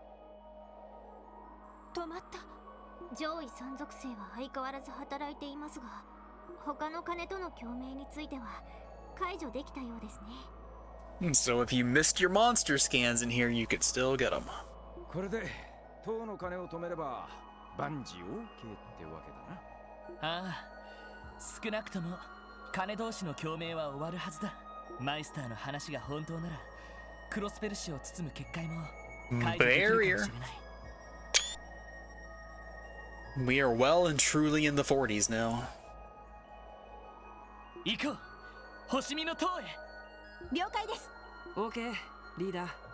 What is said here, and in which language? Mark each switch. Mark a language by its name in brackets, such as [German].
[Japanese] 「上位山属性は相変わらず働いていますが、他の金との共鳴については解除できたようですね。 [English] So if you missed your monster scans in here, you could still get them. [Japanese] これで塔の金を止めれば万事 OK ってわけだな。ああ、少なくとも金同士の共鳴は終わるはずだ。マイスターの話が本当ならクロスペル氏を包む結界も解除できるかもしれない。 [English] We are well and truly in the 40s now. [Japanese] 行こう、星見の塔へ。了解です。 OK、リーダー。